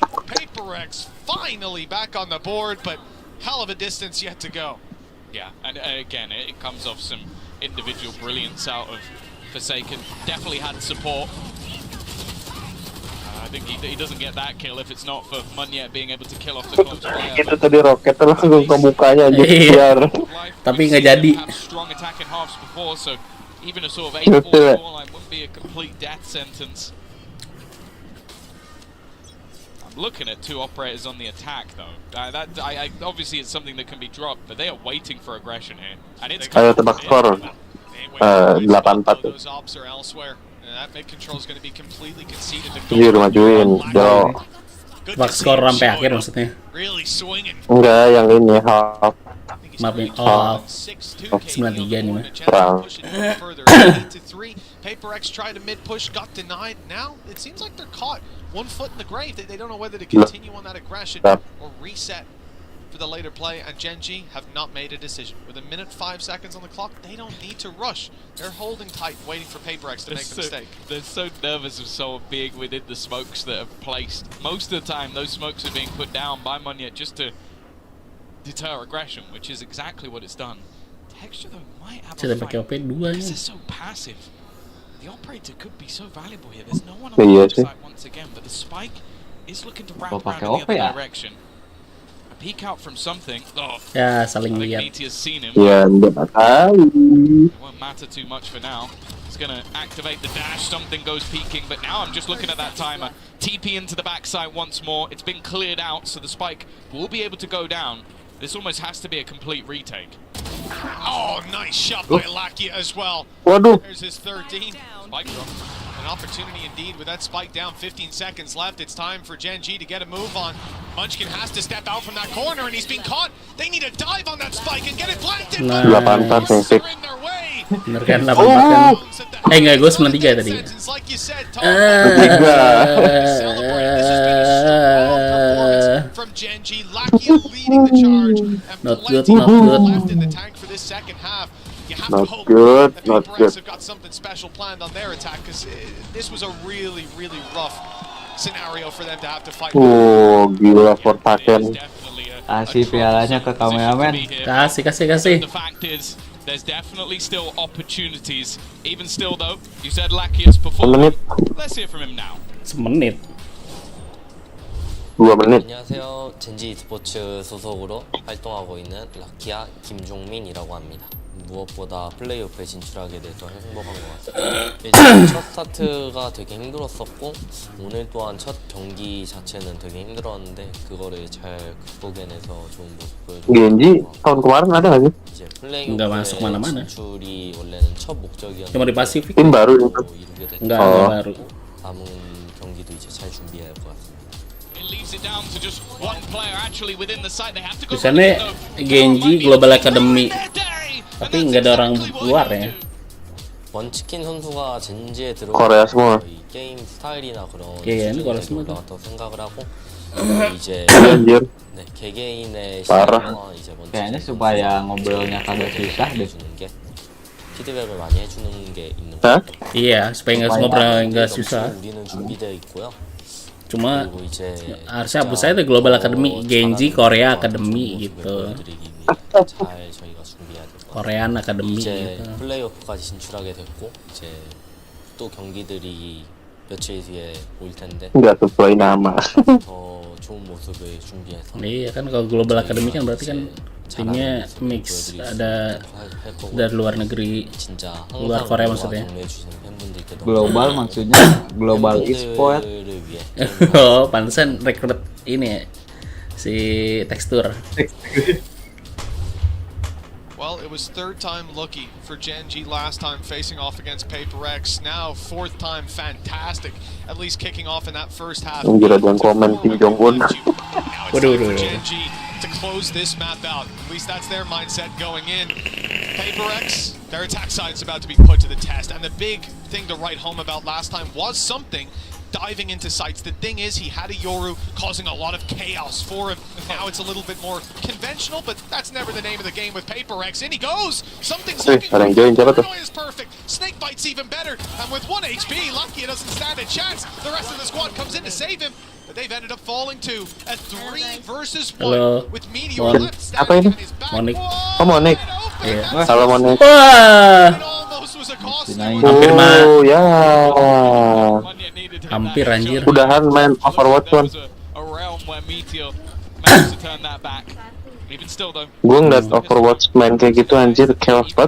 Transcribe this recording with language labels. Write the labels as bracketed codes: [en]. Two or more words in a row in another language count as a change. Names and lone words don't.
[en] PaperX finally back on the board, but hell of a distance yet to go. Yeah, and again, it comes off some individual brilliance out of Forsaken. Definitely had support. I think he doesn't get that kill if it's not for Munyet being able to kill off the close player. [id] Itu tadi roket langsung ke mukanya aja biar. Tapi nggak jadi. [en] Strong attack in halves before, so even a sort of 8-4 scoreline wouldn't be a complete death sentence. I'm looking at two operators on the attack though. Obviously it's something that can be dropped, but they are waiting for aggression here, and it's. [id] Ayo tebak skor. 8-4. [en] Those ops are elsewhere. That mid control is going to be completely conceded to [id] Iya, majuin. Jo. Tebak skor sampai akhir maksudnya. [en] Really swinging. [id] Enggak, yang ini half. Maafin, half. 93 nih mah. Perang. 8-3. [en] PaperX tried a mid push, got denied. Now it seems like they're caught. One foot in the grave. They don't know whether to continue on that aggression or reset for the later play, and Gen G have not made a decision. With 1 minute 5 seconds on the clock, they don't need to rush. They're holding tight, waiting for PaperX to make the mistake. They're so nervous of someone being within the smokes that are placed. Most of the time, those smokes are being put down by Munyet just to deter aggression, which is exactly what it's done. Texture though might have a fight because they're so passive. The operator could be so valuable here. There's no one on the side once again, but the spike is looking to wrap around in the other direction. Peek out from something. Oh, [id] ya, saling lihat. Ya, enggak tahu. [en] It won't matter too much for now. It's gonna activate the dash. Something goes peeking, but now I'm just looking at that timer. TP into the backside once more. It's been cleared out, so the spike will be able to go down. This almost has to be a complete retake. Oh, nice shot by Lakia as well. [id] Waduh. [en] There's his 13. Spike drop. An opportunity indeed with that spike down. 15 seconds left. It's time for Gen G to get a move on. Munchkin has to step out from that corner, and he's being caught. They need to dive on that spike and get it planted. [id] Bener kan, 8-4 kan. Enggak, gue 93 tadi. [en] From Gen G, Lakia leading the charge, and plenty left in the tank for this second half. You have to hope that PaperX have got something special planned on their attack, because this was a really, really rough scenario for them to have to fight. [id] Oh, gila Forsaken. Kasih pialanya ke kameramen. Kasih. [en] The fact is, there's definitely still opportunities. Even still though, you said Lakia's performance. Let's hear from him now. [id] Semenit. 2 menit. [ko] 안녕하세요. 젠지 e스포츠 소속으로 활동하고 있는 라키아 김종민이라고 합니다. 무엇보다 플레이오프에 진출하게 돼서 행복한 것 같습니다. 일단 첫 스타트가 되게 힘들었었고 오늘 또한 첫 경기 자체는 되게 힘들었는데 그거를 잘 극복해내서 좋은 모습 보여주고 [id] Genji tahun kemarin ada nggak sih? [ko] 이제 플레이오프에 진출이 원래는 첫 목적이었는데 [id] cuma di Pasifik. Tim baru itu. [ko] 이루게 됐고 [id] baru. [ko] 남은 경기도 이제 잘 준비해야 할 것 같습니다. [id] Di sana Genji Global Academy, tapi nggak ada orang luar ya. [ko] 번치킨 선수가 젠지에 [id] Korea semua. [ko] 이 게임 스타일이나 그런 [id] Korea semua. [ko] 올라갔다고 생각을 하고 이제 네, 개개인의 [id] Parah. [ko] 시간과 이제 [id] Kayaknya supaya ngobrolnya kagak susah deh. [ko] 주는 게 피드백을 많이 해주는 게 있는 거. [id] Iya, supaya nggak susah. [ko] 우리는 준비되어 있고요. [id] Cuma harusnya hapus saya tuh Global Academy, Genji Korea Academy gitu. Korean Academy [ko] 이제 [id] gitu. [ko] 플레이오프까지 진출하게 됐고 이제 또 경기들이 며칠 뒤에 올 텐데. [id] Nggak sesuai nama. [ko] 더 좋은 모습을 준비해서. [id] Iya kan, kalau Global Academy kan berarti kan timnya mix, ada dari luar negeri, luar Korea maksudnya. Global maksudnya [en] global e-sport. [id] Oh, pantesan rekrut ini ya, si tekstur. [en] Well, it was third time lucky for Genji last time facing off against Paper X. Now fourth time fantastic, at least kicking off in that first half. [id] Anjir ada yang komen Kim Jong Un. [en] Now it's time for Genji to close this map out. At least that's their mindset going in. Paper X, their attack side is about to be put to the test, and the big thing to write home about last time was something. Diving into sites. The thing is, he had a Yoru causing a lot of chaos for him. Now it's a little bit more conventional, but that's never the name of the game with Paper X. In he goes! Something's looking Paranoia is perfect. Snake Bite's even better. And with 1 HP, lucky it doesn't stand a chance. The rest of the squad comes in to save him. But they've ended up falling to a 3 versus 1 with Meteor left standing in his back. [id] Monik. Oh, Monik. Iya. Halo Monik. Wah. Oh ya. Hampir anjir. Udahan main Overwatch one. Gue ngeliat Overwatch main kayak gitu anjir chaos banget.